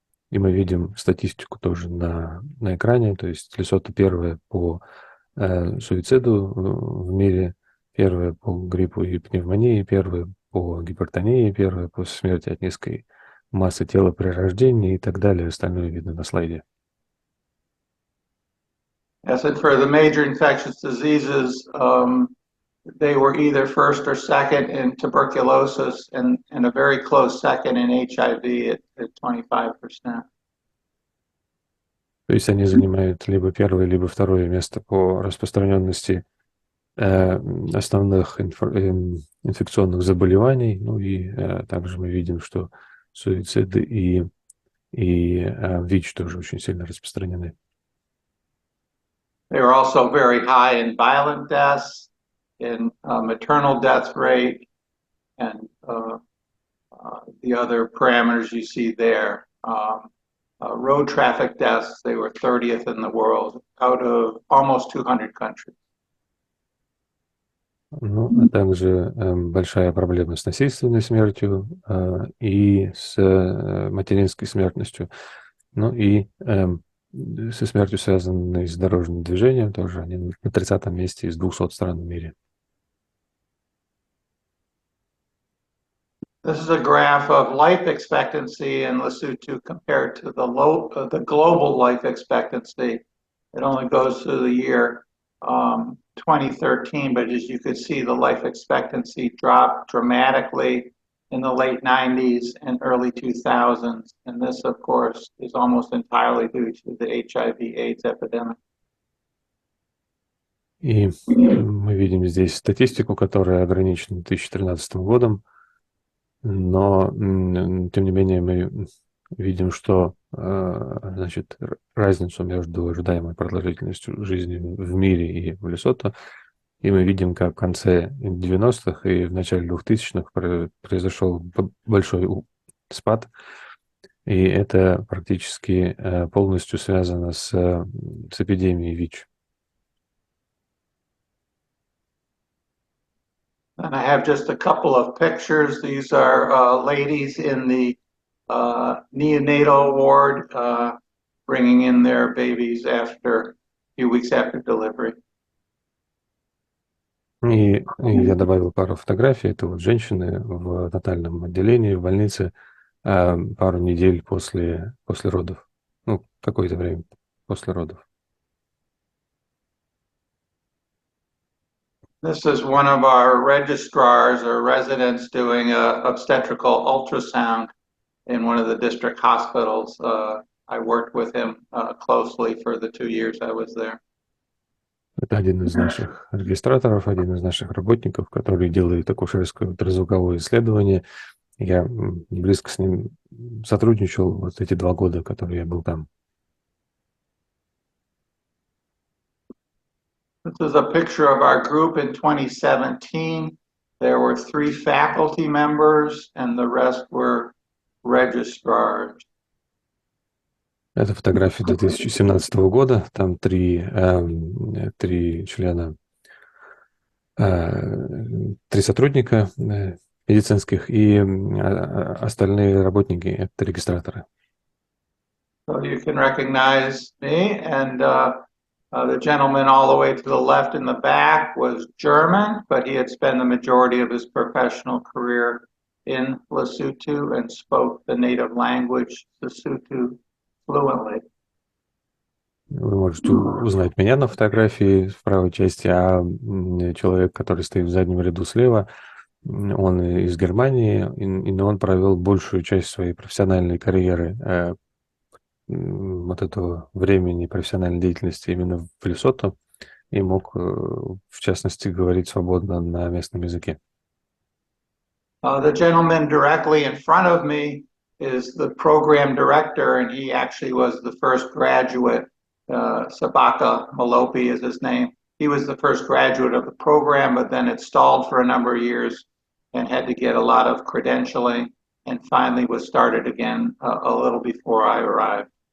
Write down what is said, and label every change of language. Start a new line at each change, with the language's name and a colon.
Russian: И мы видим статистику тоже на экране. То есть Лесото первое по суициду в мире, первое по гриппу и пневмонии, первое по гипертонии, первое по смерти от низкой массы тела при рождении и так далее. Остальное видно на слайде.
English: As in for the major infectious diseases, they were either first or second in tuberculosis and a very close second in HIV at 25%.
Russian: То есть они занимают либо первое, либо второе место по распространенности основных инфекционных заболеваний. Ну и также мы видим, что суициды и ВИЧ тоже очень сильно распространены.
English: They were also very high in violent deaths, in maternal death rate, and the other parameters you see there. Road traffic deaths, they were 30th in the world out of almost 200 countries.
Russian: Ну, а также большая проблема с насильственной смертью и с материнской смертностью. Ну и со смертью, связанной с дорожным движением, тоже они на 30-м месте из 200 стран в мире.
English: This is a graph of life expectancy in Lesotho compared to the global life expectancy. It only goes to the year 2013, but as you could see, the life expectancy dropped dramatically in the late 90s and early 2000s. And this, of course, is almost entirely due to the HIV/AIDS epidemic.
Russian: И мы видим здесь статистику, которая ограничена 2013 годом, но, тем не менее, мы видим, что значит, разницу между ожидаемой продолжительностью жизни в мире и в Лесото, и мы видим, как в конце 90-х и в начале 2000-х произошел большой спад, и это практически полностью связано с эпидемией ВИЧ.
English: And I have just a couple of pictures. These are ladies in the neonatal ward bringing in their babies after a few weeks after delivery.
Russian: И я добавил пару фотографий. Это вот женщины в натальном отделении, в больнице, пару недель после родов. Ну, какое-то время после родов.
English: This is one of our registrars or residents doing a obstetrical ultrasound in one of the district hospitals. I worked with him closely for the 2 years I was there.
Russian: Это один из наших регистраторов, один из наших работников, который делает акушерское ультразвуковое исследование. Я близко с ним сотрудничал вот эти 2 года, которые я был там.
English: This is a picture of our group in 2017. There were 3 faculty members and the rest were registrars.
Russian: Это фотография 2017 года. Там 3 члена, 3 сотрудника медицинских и остальные работники — это регистраторы.
English: So you can recognize me, and the gentleman all the way to the left in the back was German, but he had spent the majority of his professional career in Lesotho and spoke the native language Lesotho fluently.
Russian: Вы можете узнать меня на фотографии в правой части, а человек, который стоит в заднем ряду слева, он из Германии, но он провел большую часть своей профессиональной карьеры, вот этого времени профессиональной деятельности именно в Лесото и мог, в частности, говорить свободно на местном языке.
English: The gentleman directly in front of me is the program director, and he actually was the first graduate. Sabaka Malopi is his name. He was the first graduate of the program, but then it stalled for a number of years and had to get a lot of credentialing, and finally was started again a little before I arrived.